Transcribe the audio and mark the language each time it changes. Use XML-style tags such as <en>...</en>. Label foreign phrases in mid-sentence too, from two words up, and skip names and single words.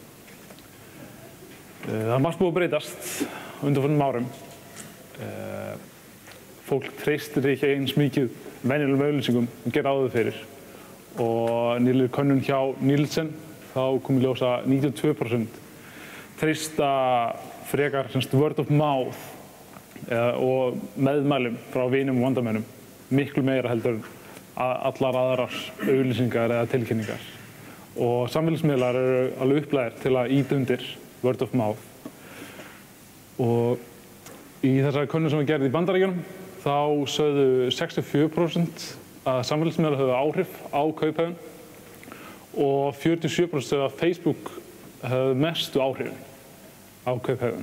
<is>Það er margt búið að breytast undanfarnum árum. Fólk treystir ekki eins mikið venjulegum auglýsingum og gera áður fyrir. Og nýlega könnun hjá Nielsen þá kom í ljós að 92% treysta frekar</is> <en>word of mouth</en> <is>og meðmælum frá vinum og vandamönnum miklu meira heldur en allar aðrar auglýsingar eða tilkynningar. Og samfélagsmiðlar eru alveg upplægðir til að ýta undir</is> <en>word of mouth.</en> <is>Og í þessari könnun sem var gerð í Bandaríkjunum þá sögðu 64% að samfélagsmiðlar höfðu áhrif á kauphegðun og 47% sögðu að Facebook höfðu mestu áhrifin á kauphegðun.</is>